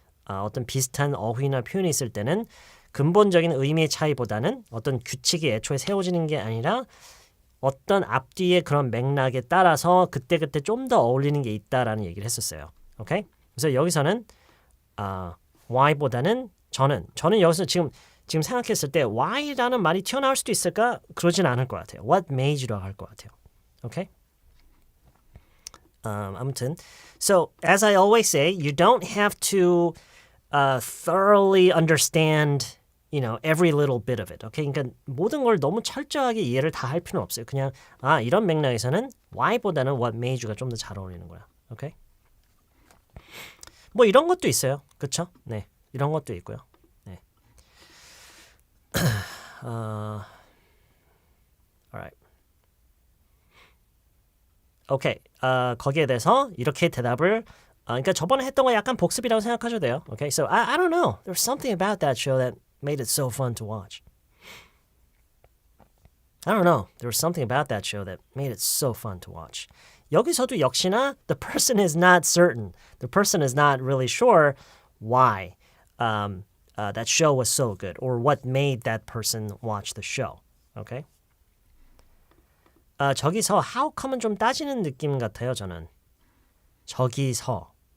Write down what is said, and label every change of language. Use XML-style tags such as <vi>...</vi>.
<ko>어떤 비슷한 어휘나 표현이 있을 때는 근본적인 의미의 차이보다는 어떤 규칙이 애초에 세워지는 게 아니라 어떤 앞뒤의 그런 맥락에 따라서 그때그때 좀 더 어울리는 게 있다라는 얘기를 했었어요. 오케이? 그래서 여기서는 why보다는 저는 여기서 지금 생각했을 때 why라는 말이 튀어나올 수도 있을까? 그러진 않을 것 같아요.</ko> <en>What made you</en> <ko>라고 할 것 같아요.</ko> <en>Okay?</en> <ko>아무튼</ko> <en>so as I always say, you don't have to thoroughly understand every little bit of it. Okay?</en> <ko>그러니까 모든 걸 너무 철저하게 이해를 다 할 필요는 없어요. 그냥 이런 맥락에서는 why보다는</ko> <en>what made you</en> <ko>가 좀 더 잘 어울리는 거야. Okay? 뭐 이런 것도 있어요. 그렇죠? 네. 이런 것도 있고요. 네.</ko> <en>alright.</en> <ko>오케이. 거기에 대해서 이렇게 대답을 그러니까 저번에 했던 거 약간 복습이라고 생각하셔도 돼요.</ko> <en>Okay? So I don't know. There's something about that show that made it so fun to watch. I don't know. There was something about that show that made it so fun to watch.</en> <ko>여기서도 역시나</ko> <en>the person is not certain. The person is not really sure why that show was so good or what made that person watch the show. Okay?</en> <ko>저기서</ko> <en>how come</en> <ko>은 좀 따지는 느낌 같아요, 저는. 저기서.</ko>